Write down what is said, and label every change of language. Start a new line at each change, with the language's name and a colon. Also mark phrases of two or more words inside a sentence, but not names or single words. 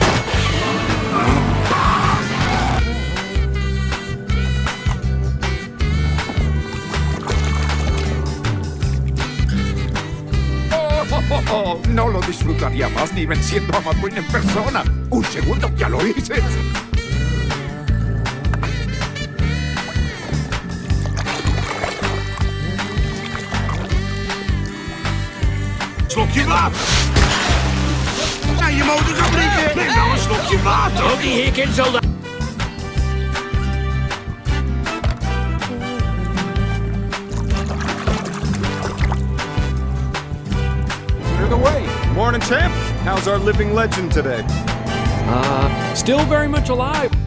Spanish: No lo disfrutaría más ni venciendo a McQueen en persona. Un segundo, ya lo hice.
Dutch: Slokje water. Ja, je motor gaat drinken. Neem nou een slokje water. Ook die hikken zo.
English: Clear the way. Morning, champ. How's our living legend today? Still very much alive.